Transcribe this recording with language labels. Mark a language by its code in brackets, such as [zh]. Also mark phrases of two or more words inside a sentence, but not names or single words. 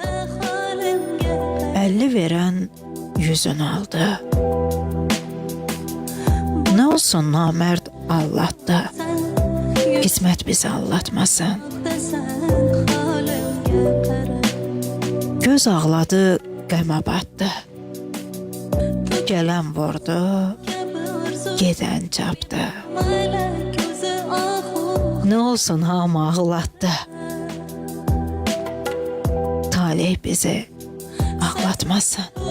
[tr] 50 veren 100'ünü aldı. Ne olsun namert Allah'tı. Kısmet bizi allatmasın. [az] Göz ağladı, qəmə batdı. Gələn vurdu, gedən çapdı. [tr] Ne olsun [az] hamı ağlatdı. [tr] Talih bizi ağlatmasın.